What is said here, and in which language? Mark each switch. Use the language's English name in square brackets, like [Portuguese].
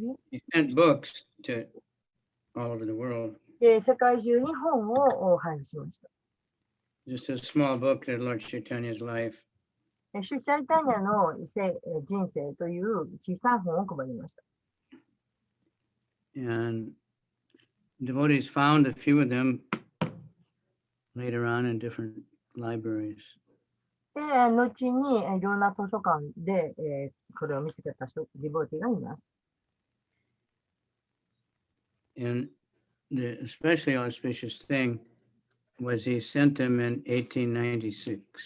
[English] He sent books to all over the world. [Japanese] 世界中に本を配布しました。 [English] Just a small book that Lord Chaitanya's life. [Japanese] シュチャイタニャの人生という小さな本を配りました。 [English] And devotees found a few of them later on in different libraries. [Japanese] で、後にいろんな図書館で、これを見つけたディボーティーがいます。 [English] And the especially auspicious thing was he sent them in 1896.